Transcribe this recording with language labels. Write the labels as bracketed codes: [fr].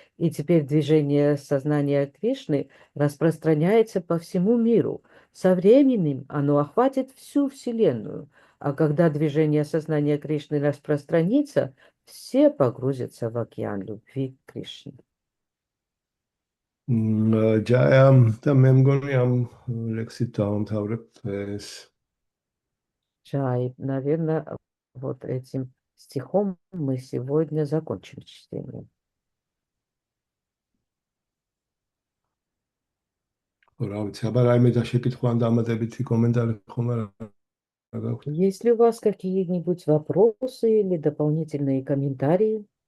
[ru] И теперь движение сознания Кришны распространяется по всему миру. Со временем оно охватит всю Вселенную, а когда движение сознания Кришны распространится, все погрузятся в океан любви к Кришне. Джаям, да [ka] მე მგონი ამ ლექსით დავამთავრებთ ეს. [ru] Джай, наверное, вот этим стихом мы сегодня закончим чтение. [ka] რა ვიცი, აბა რაიმე დაშეკითხვა ან დამატებითი კომენტარი ხომ არა გაქვთ? [ru] Есть ли у вас какие-нибудь вопросы или дополнительные комментарии?